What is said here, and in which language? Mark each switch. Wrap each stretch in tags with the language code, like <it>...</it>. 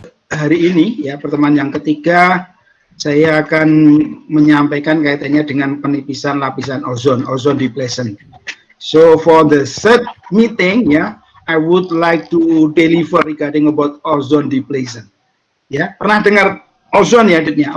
<id>hari ini ya, pertemuan yang ketiga, saya akan menyampaikan kaitannya dengan penipisan lapisan ozon depletion.</id> <en>So for the third meeting ya, I would like to deliver regarding about ozone depletion.</en> <id>Ya, pernah dengar ozon ya, Ditnya?</id>